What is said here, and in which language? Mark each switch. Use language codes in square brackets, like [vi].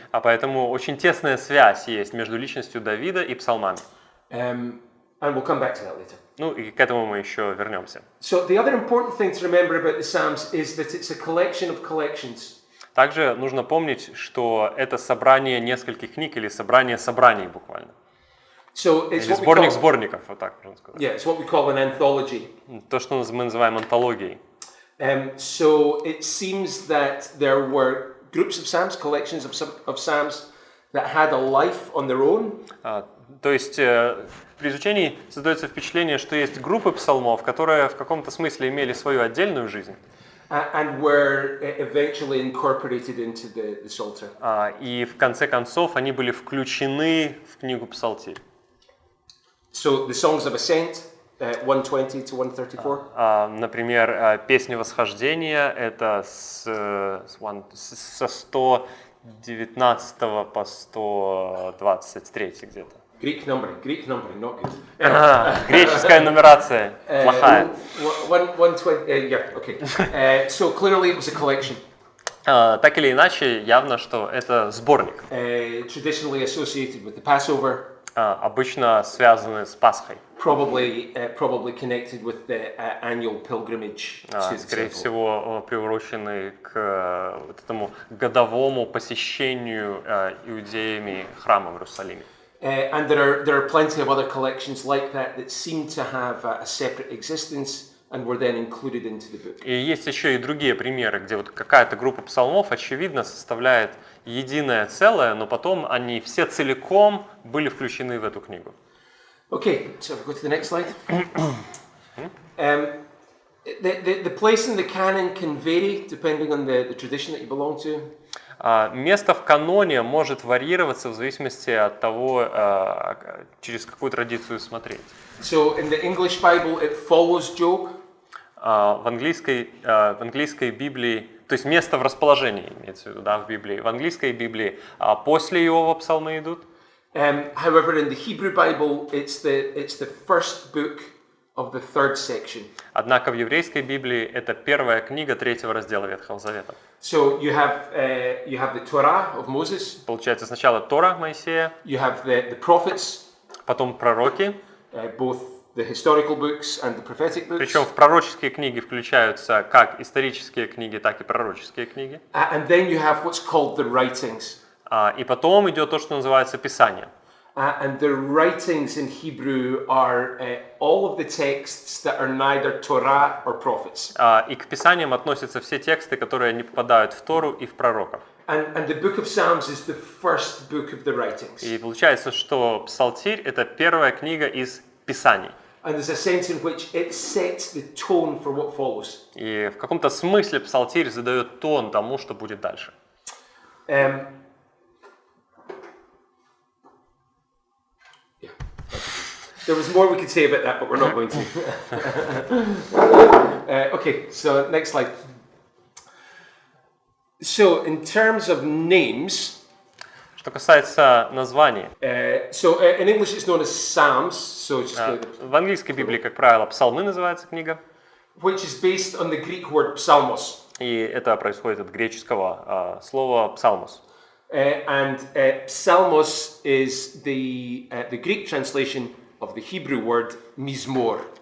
[ru] А поэтому очень тесная связь есть между личностью Давида и псалмами. [en] And we'll come back to that later. [ru] Ну и к этому мы еще вернемся. [en] So the other important thing to remember about the Psalms is that it's a collection of collections. [ru] Также нужно помнить, что это собрание нескольких книг или собрание собраний буквально. [en] So it's [ru] или [en] what [ru] сборник [en] we call, [ru] сборников, вот так можно сказать. [en] Yeah, it's what we call an anthology. [ru] То, что мы называем антологией. [en] So it seems that there were groups of Psalms, collections of Psalms that had a life on their own. [ru] То есть при изучении создается впечатление, что есть группы псалмов, которые в каком-то смысле имели свою отдельную жизнь. [en] And were eventually incorporated into the Psalter. [ru] И в конце концов они были включены в книгу Псалтирь. [en] So the songs of ascent, 120 to 134. [ru] Например, песня восхождения это со 119 по 123 где-то. [en] Greek numbering, not good. [ru] Греческая нумерация плохая. [en] 120, yeah, okay. So clearly it was a collection. [ru] Так или иначе, явно, что это сборник, [en] Traditionally associated with the Passover. [ru] обычно связаны с Пасхой. [en] Probably connected with the annual pilgrimage to the [ru] Скорее [en] temple. [ru] всего, приурочены к вот этому годовому посещению иудеями храма в Иерусалиме. [en] And there are plenty of other collections like that seem to have a separate existence and were then included into the book. [ru] И есть еще и другие примеры, где вот какая-то группа псалмов, очевидно, составляет единое целое, но потом они все целиком были включены в эту книгу. [en] Okay, so if we go to the next slide. The place in the canon can vary depending on the tradition that you belong to. [ru] Место в каноне может варьироваться в зависимости от того, через какую традицию смотреть. [en] So in the English Bible it follows Job. [ru] В английской Библии, то есть место в расположении, имеется в виду, да, в Библии. В английской Библии после Иова псалмы идут. [en] However, in the Hebrew Bible, it's the first book of the third section. [ru] Однако в еврейской Библии это первая книга третьего раздела Ветхого Завета. [en] So you have the Torah of Moses. [ru] Получается, сначала Тора Моисея, [en] You have the prophets, [ru] потом пророки. [en] both the historical books and the prophetic books. [ru] Причем в пророческие книги включаются как исторические книги, так и пророческие книги. [en] And then you have what's called the writings. [ru] И потом идет то, что называется Писание. [en] And the writings in Hebrew are all of the texts that are neither Torah or prophets. [ru] И к Писаниям относятся все тексты, которые не попадают в Тору и в пророков. [en] And the book of Psalms is the first book of the writings. [ru] И получается, что Псалтирь — это первая книга из Писаний. [en] And there's a sense in which it sets the tone for what follows. [ru] И в каком-то смысле Псалтирь задает тон тому, что будет дальше. [en] There was more we could say about that, but we're not going to. Okay, so next slide. So, in terms of names, [ru] Что касается названий, [en] so in English it's known as Psalms, so it's just [ru] в английской Библии, как правило, Псалмы называется книга, [en] which is based on the Greek word psalmos. [ru] и это происходит от греческого слова «псалмос». [en] And psalmos is the Greek translation of the Hebrew word mizmor.